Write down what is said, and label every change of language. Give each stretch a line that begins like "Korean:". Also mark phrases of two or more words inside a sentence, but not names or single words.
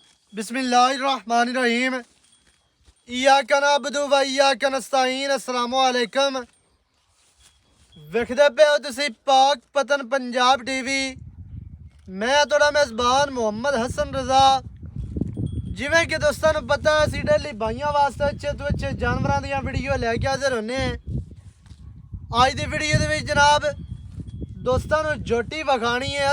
Arabic: بسم الله الرحمن الرحيم. إياك نعبد وإياك نستعين. السلام عليكم.
Punjabi: ਵੇਖਦੇ ਪਏ ਹੋ ਤੁਸੀਂ ਪਾਕ ਪਤਨ ਪੰਜਾਬ ਟੀਵੀ। ਮੈਂ ਥੋੜ੍ਹਾ ਮੇਜ਼ਬਾਨ ਮੁਹੰਮਦ ਹਸਨ ਰਜ਼ਾ। ਜਿਵੇਂ ਕਿ ਦੋਸਤਾਂ ਨੂੰ ਪਤਾ ਹੈ ਅਸੀਂ ਡੇਲੀ ਭਾਈਆਂ ਵਾਸਤੇ ਅੱਛੇ ਤੋਂ ਅੱਛੇ ਜਾਨਵਰਾਂ ਦੀ ਵੀਡੀਓ ਲੈਕੇ ਹਾਜ਼ਰ ਹੁੰਦੇ ਹਾਂ। ਅੱਜ ਦੀ ਵੀਡੀਓ ਦੇ ਵਿਚ ਜਨਾਬ ਦੋਸਤਾਂ ਨੂੰ ਜੋਟੀ ਵਿਖਾਣੀ ਹੈ।